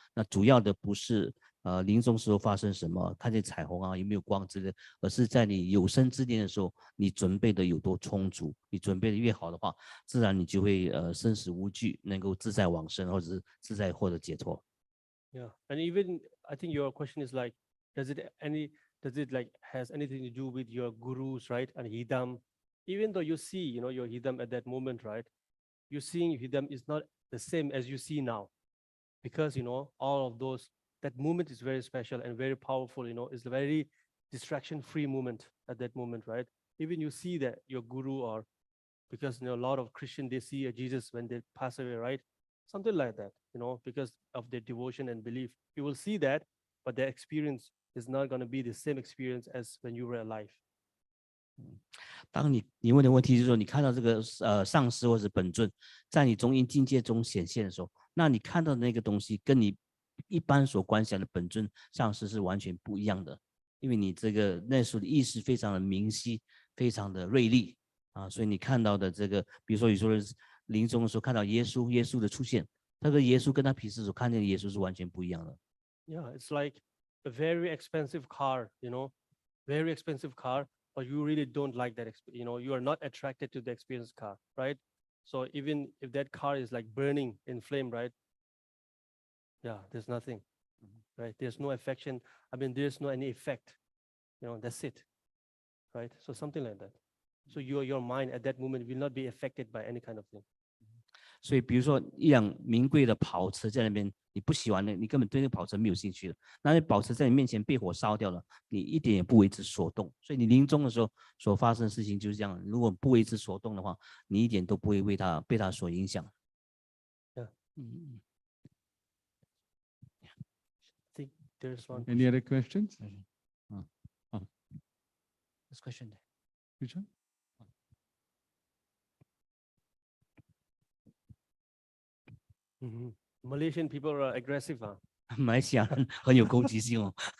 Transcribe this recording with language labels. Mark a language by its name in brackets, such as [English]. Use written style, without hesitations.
[Chinese] 那主要的不是临终时候发生什么，看见彩虹啊，有没有光之类的，而是在你有生之年的时候，你准备的有多充足，你准备的越好的话，自然你就会生死无惧，能够自在往生，或者是自在获得解脱。 [English] Yeah, and even I think your question is like, does it like has anything to do with your gurus, right? And hidam, even though you see, your hidam at that moment, right? You're seeing hidam is not the same as you see now, because all of those, that moment is very special and very powerful. It's a very distraction-free moment at that moment, right? Even you see that your guru, or because a lot of Christian, they see a Jesus when they pass away, right? Something like that, because of their devotion and belief. You will see that, but their experience is not going to be the same experience as when you were alive. [Chinese] 当你问的问题就是说，你看到这个上师或者本尊在你中阴境界中显现的时候，那你看到的那个东西跟你一般所观想的本尊上师是完全不一样的，因为你这个那时候的意识非常的明晰，非常的锐利啊，所以你看到的这个，比如说你说的临终的时候看到耶稣的出现，那个耶稣跟他平时所看见的耶稣是完全不一样的。 [English] Yeah, it's like a very expensive car, very expensive car, but you really don't like that, you are not attracted to the expensive car, right? So even if that car is like burning in flame, right? Yeah, there's nothing, right? There's no affection. I mean, there's no any effect, that's it, right? So something like that. So your mind at that moment will not be affected by any kind of thing. [Chinese] 所以比如说一辆名贵的跑车在那边，你不喜欢的，你根本对那个跑车没有兴趣的，那些跑车在你面前被火烧掉了，你一点也不为之所动。所以你临终的时候所发生的事情就是这样，如果不为之所动的话，你一点都不会被他所影响。 [English] Yeah. I think there's one. Any other questions? This question. Which one? Malaysian people are aggressive, huh? [Chinese] 马来西亚人很有攻击性哦。